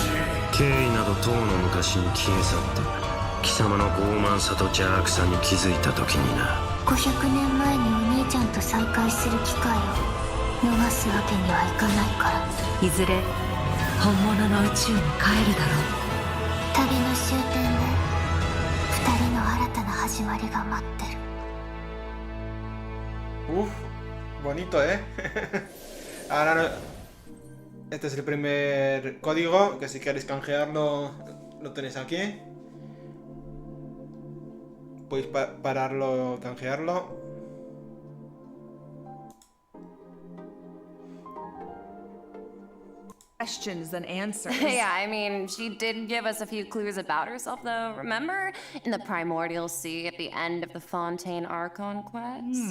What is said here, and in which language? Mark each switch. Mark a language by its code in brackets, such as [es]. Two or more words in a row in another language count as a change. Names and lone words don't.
[ja] 経緯などとうの昔に消え去った。貴様の傲慢さと邪悪さに気づいた時にな。 500年前にお兄ちゃんと再会する機会を逃すわけにはいかないから。いずれ本物の宇宙に帰るだろう。旅の終点で2人の新たな始まりが待ってる。 [es] Uf, bonito, ¿eh? Ahora no... Este es el primer código, que si queréis canjearlo lo tenéis aquí. Podéis pararlo, canjearlo. [en] Questions than answers. Yeah, I mean, she did give us a few clues about herself, though. Remember? In the Primordial Sea at the end of the Fontaine Archon quest?